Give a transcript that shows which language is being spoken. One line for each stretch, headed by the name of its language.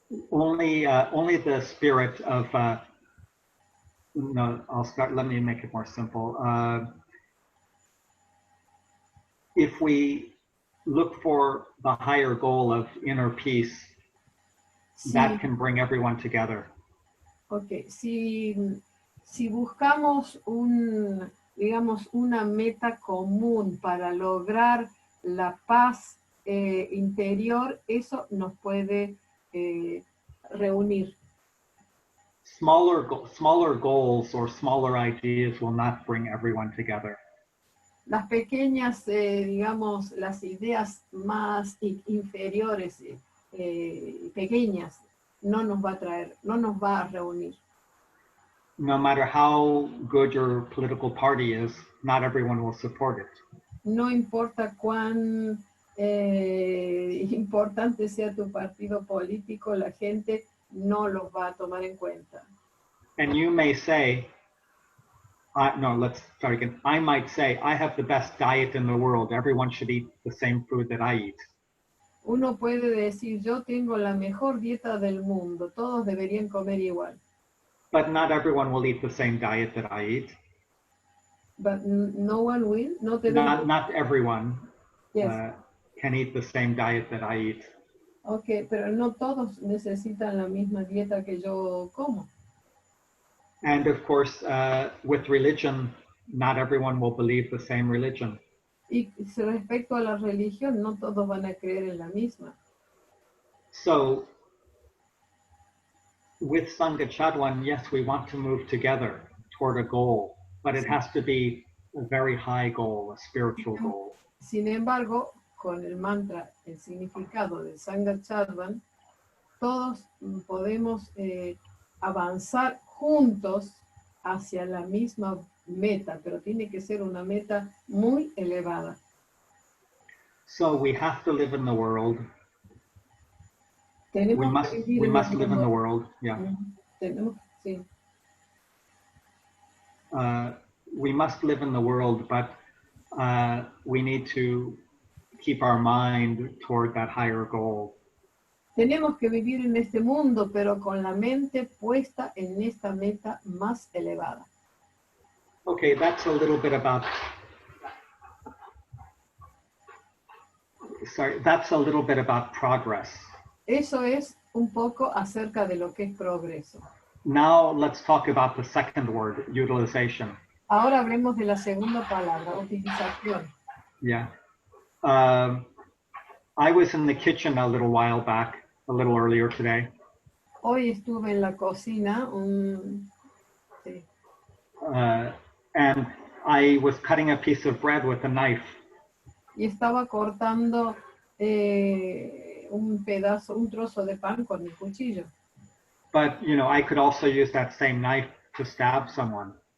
English: Only the spirit of no, let me make it more simple. If we look for the higher goal of inner peace, that can bring everyone together.
Spanish: Okay, si buscamos digamos, una meta común para lograr la paz interior, eso nos puede reunir.
English: Smaller goals or smaller ideas will not bring everyone together.
Spanish: Las pequeñas, digamos, las ideas más inferiores, pequeñas, no nos va a traer, no nos va a reunir.
English: No matter how good your political party is, not everyone will support it.
Spanish: No importa cuán importante sea tu partido político, la gente no los va a tomar en cuenta.
English: And you may say, no, let's start again. I might say, I have the best diet in the world. Everyone should eat the same food that I eat.
Spanish: Uno puede decir, yo tengo la mejor dieta del mundo. Todos deberían comer igual.
English: But not everyone will eat the same diet that I eat. But no one will? Not everyone yes. Can eat the same diet that I eat.
Spanish: Okay, pero no todos necesitan la misma dieta que yo como.
English: And of course, with religion, not everyone will believe the same religion.
Spanish: Y respecto a la religión, no todos van a creer en la misma.
English: So, with Sangha Chadwan, yes, we want to move together toward a goal, but it has to be a very high goal, a spiritual goal.
Spanish: Sin embargo, con el mantra, el significado de Sangha Chadwan, todos podemos avanzar juntos hacia la misma meta, pero tiene que ser una meta muy elevada.
English: So we have to live in the world. We must live in the world. Yeah.
Spanish: Sí.
English: We must live in the world, but we need to keep our mind toward that higher goal.
Spanish: Tenemos que vivir en este mundo, pero con la mente puesta en esta meta más elevada.
English: Okay, that's a little bit about sorry, that's a little bit about progress.
Spanish: Eso es un poco acerca de lo que es progreso.
English: Now let's talk about the second word, utilization.
Spanish: Ahora hablemos de la segunda palabra, utilización.
English: Yeah. I was in the kitchen a little while back, a little earlier today.
Spanish: Hoy estuve en la cocina, sí,
English: and I was cutting a piece of bread with a knife.
Spanish: y estaba cortando un trozo de pan con mi cuchillo.
English: But, you know, I could also use that same knife to stab someone.